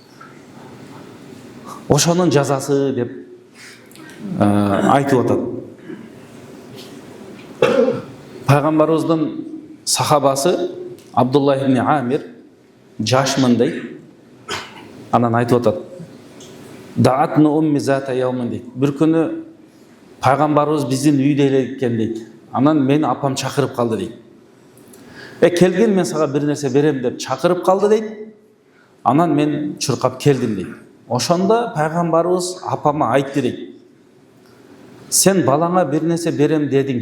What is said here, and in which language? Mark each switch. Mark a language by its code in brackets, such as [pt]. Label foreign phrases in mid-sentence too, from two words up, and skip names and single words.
[ky] Ошонун жазасы деп айтып атат. Пайгамбарыбыздын сахабасы Абдулла ибн Амир жашмын дейт. Анан айтып атат: [ar] دعتني أمي ذات يوم [ky] дейт. Bir күнү пайгамбарыбыз биздин үйдө эле экен дейт. Анан мени апам чакырып калды дейт. Келген, мен сага bir нерсе берем деп чакырып калды дейт. Анан мен чуркап келдим дейт. Ошондо пайгамбарыбыз апама айтты дейт: сен балаңа bir нерсе берем дедиң.